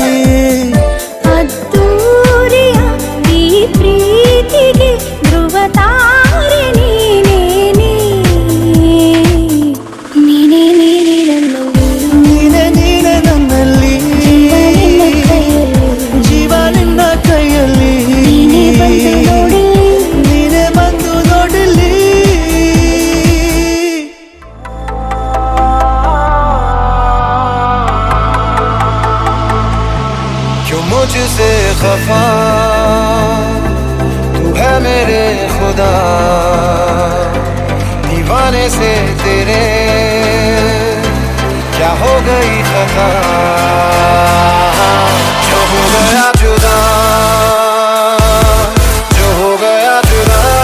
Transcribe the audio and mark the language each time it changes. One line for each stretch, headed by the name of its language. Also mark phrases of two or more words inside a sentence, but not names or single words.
Kannada: ಅದ್ದೂರಿಯ ಈ ಪ್ರೀತಿಗೆ ಧ್ರುವ ತಾರೆ ನೀನೇ ನೀನೆ ನನ್ನಲ್ಲಿ ಜೀವ ನಿನ್ನ ಕೈಯಲ್ಲಿ ನೀನೆ ಬಂದು ನೋಡಲಿ
Hindi: क्यों मुझसे खफा तू है मेरे खुदा दीवाने से तेरे क्या हो गई खता जो हो गया जुदा जो हो गया जुदा